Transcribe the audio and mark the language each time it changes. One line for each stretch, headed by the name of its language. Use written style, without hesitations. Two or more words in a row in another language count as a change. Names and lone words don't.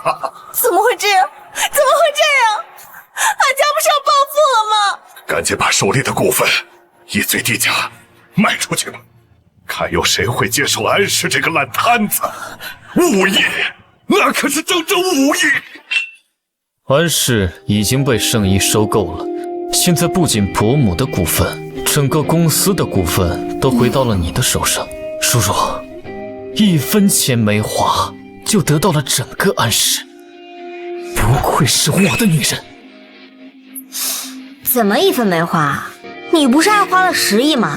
Chinese: 怎麼會這樣？怎麼會這樣？俺家不是要暴富了嗎？趕緊把手裡的股份以最低價賣出去吧，看有誰會接受安氏這個爛攤子。5億，那可是整整5億。安氏已經被圣醫收購了，現在不僅伯母的股份，整個公司的股份都回到了你的手上。叔叔，1分錢沒花就得到了整個安氏，不愧是我的女人。怎麼1分沒花？你不是還花了10億嗎？